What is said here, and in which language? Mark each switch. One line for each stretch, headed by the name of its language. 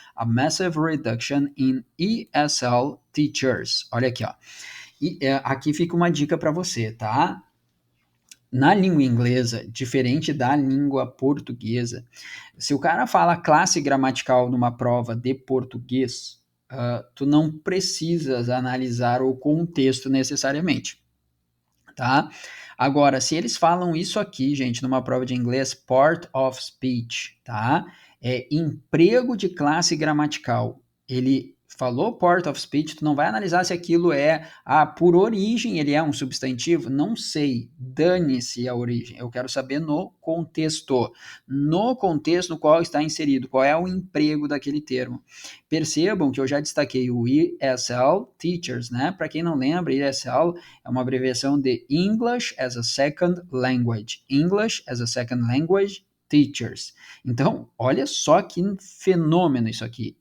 English: A massive reduction in ESL teachers.
Portuguese: Olha aqui, ó. E aqui fica uma dica para você, tá? Na língua inglesa, diferente da língua portuguesa, se o cara fala classe gramatical numa prova de português, tu não precisas analisar o contexto necessariamente, tá? Agora, se eles falam isso aqui, gente, numa prova de inglês, part of speech, tá? É emprego de classe gramatical. Ele falou part of speech, tu não vai analisar se aquilo é, por origem ele é um substantivo? Não sei, dane-se a origem. Eu quero saber no contexto. No contexto no qual está inserido, qual é o emprego daquele termo. Percebam que eu já destaquei o ESL Teachers, né? Para quem não lembra, ESL é uma abreviação de English as a Second Language.
English: English as a Second Language Teachers.
Portuguese: Então, olha só que fenômeno isso aqui.